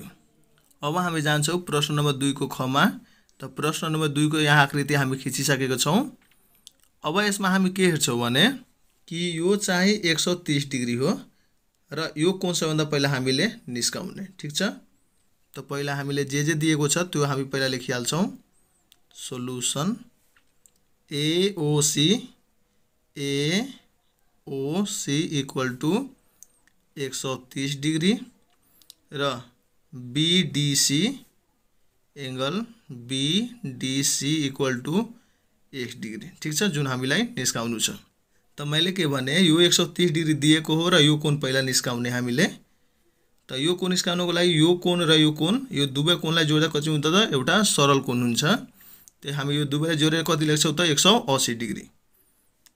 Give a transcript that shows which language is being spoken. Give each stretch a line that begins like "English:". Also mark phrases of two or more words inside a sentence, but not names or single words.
Nepali: अब हामी जान्छौं प्रश्न नम्बर 2 को ख मा। त प्रश्न नम्बर 2 को यहाँ आकृति हामी खिचिसकेका छौं। अब यसमा हामी के हेर्छौं भने कि यो चाहिँ 130 डिग्री हो र यो कोण सबैभन्दा पहिला हामीले निस्काउने। ठीक छ। त पहिला हामीले जे दिएको छ त्यो हामी पहिला लेखिहाल्छौं।
English: solution AOC equal to 130 degree र BDC angle BDC equal to 1 degree।
Nepali: ठीक छ, जुन हामीलाई निस्काउनु छ। त मैले के भने यो 130 डिग्री दिएको हो र यो कोण पहिला निस्काउने हामीले। त यो कोण निस्काउनको लागि यो कोण र यो कोण, यो दुवै कोणलाई जोड्दा कति हुन्छ त एउटा सरल कोण हुन्छ। त हामी यो दुवैलाई जोडेर कति लेख्छौं त 180 डिग्री।